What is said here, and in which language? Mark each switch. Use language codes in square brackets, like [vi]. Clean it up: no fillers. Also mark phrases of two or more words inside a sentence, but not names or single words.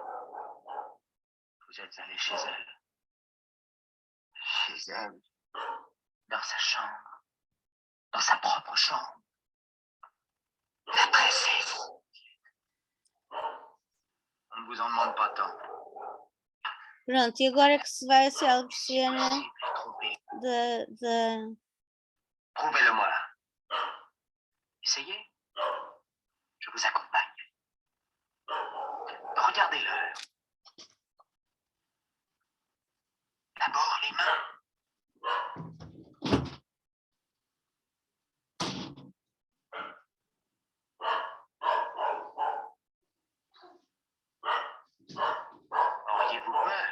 [fr] Vous êtes allé chez elle. Chez elle. Dans sa chambre. Dans sa propre chambre. Adressez-vous. On ne vous en demande pas tant. [pt] Pronto, e agora que se vai a célebre cena da... [fr] Prouvez-le-moi. Essayez. Je vous accompagne. Regardez l'heure. D'abord les mains. Auriez-vous peur?